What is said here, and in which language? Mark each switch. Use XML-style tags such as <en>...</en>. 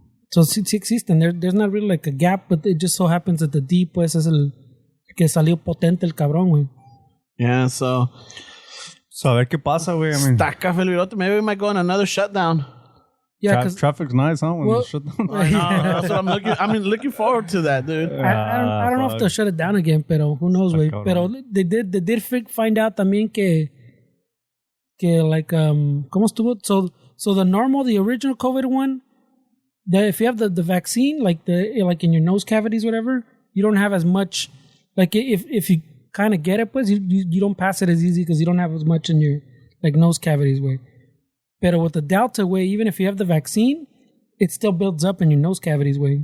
<en>So</en> <es>sí existen.</es> <en>There's not really like a gap, but it just so happens that the D</en> <es>pues es el que salió potente el cabrón,</es> <en>güey. Yeah. So</en> <es>a ver qué pasa, güey.</es> <en>I mean, maybe we might go on another shutdown. Yeah, because traffic's nice, huh? When well, I know. That's what I'm looking forward to that, dude. I don't know if they'll shut it down again, pero who knows, güey. Pero they did find out también que like</en> <es>¿cómo estuvo?</es> <en>So the original COVID one, if you have the vaccine, like in your nose cavities, whatever, you don't have as much. Like if you kind of get it, pues you don't pass it as easy because you don't have as much in your like nose cavities, way. But with the Delta way, even if you have the vaccine, it still builds up in your nose cavities way.</en>